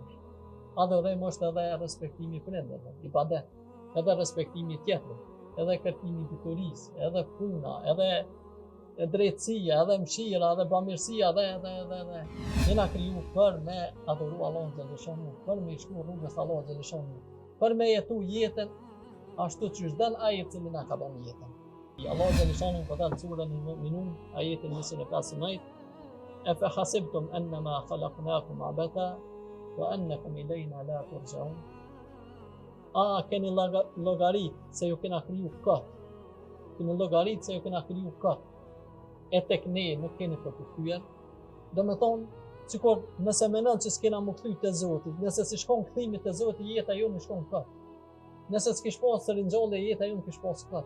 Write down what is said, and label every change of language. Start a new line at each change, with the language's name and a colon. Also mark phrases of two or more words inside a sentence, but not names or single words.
Albanian: Adhurim është edhe respektimi prindërve, ibadet, edhe respektimi tjetrit, edhe kërkimi diturisë, edhe puna, edhe drejtësia, edhe mëshira, edhe bamirësia, edhe. Jena kriju për me adhuru Allah xhaleshonu, për me shku rrugës Allah xhaleshonu, për me jetu jetën ashtu që është dënë ai i cili na ka dhënë jetën. Allah xhaleshonu po thot surën Al-Mu'minun ajetin 25,
Arabic: أفحسبتم أنما خلقناكم عبثا وأنكم إلينا لا ترجعون.
Albanian: A keni llogarit se ju kena kriju këtë. Keni llogarit se ju kena kriju këtë. E tek ne nuk keni për të kthyer. Do me thonë, sikur nëse menon që s'kena më kthy te Zoti, nëse si shkon kthimi te Zoti, jeta jo më shkon këtë. Nëse s'kish pas të rinxholle, jeta jo më kish pas këtë.